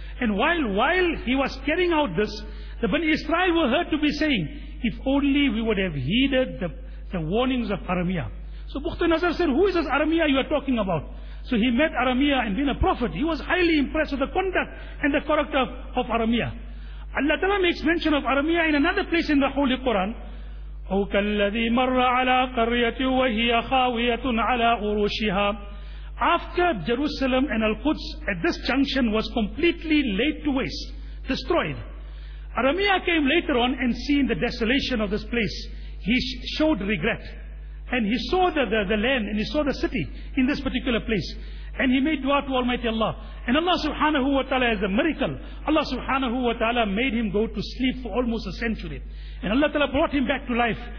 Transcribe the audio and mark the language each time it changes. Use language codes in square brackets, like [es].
[en] And while he was carrying out this, the Bani Israel were heard to be saying, if only we would have heeded the warnings of Aramiya. So Bukhtar Nazar said, who is this Aramiya you are talking about? So he met Aramiya, and being a prophet, he was highly impressed with the conduct and the character of Aramiya. Allah Ta'ala makes mention of Aramiya in another place in the Holy Quran. [ar] أو كالذي مر على قرية وهي خاوية على عروشها. [en] After Jerusalem and Al-Quds at this junction was completely laid to waste, destroyed, Aramiya came later on and seen the desolation of this place. He showed regret and he saw the land and he saw the city in this particular place, and he made dua to Almighty Allah, and Allah subhanahu wa ta'ala, as a miracle, Allah subhanahu wa ta'ala made him go to sleep for almost a century, and Allah ta'ala brought him back to life.